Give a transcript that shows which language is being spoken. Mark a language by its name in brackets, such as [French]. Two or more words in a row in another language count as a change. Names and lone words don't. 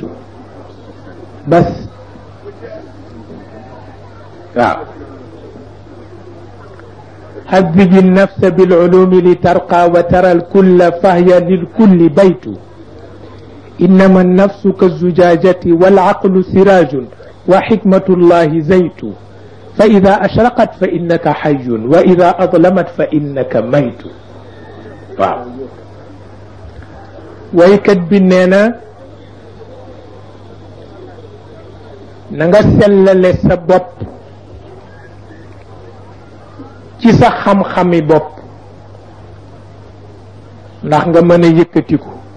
[Arabic] بس هذب النفس بالعلوم لترقى وترى الكل فهي للكل بيت إنما النفس كالزجاجة والعقل سراج وحكمة الله زيت فإذا أشرقت فإنك حي وإذا أظلمت فإنك ميت. [Wolof] waaw waykat bi nee na nga sellale sa bopp ci sa xam-xami bopp ndax nga mën a yëkkatiku.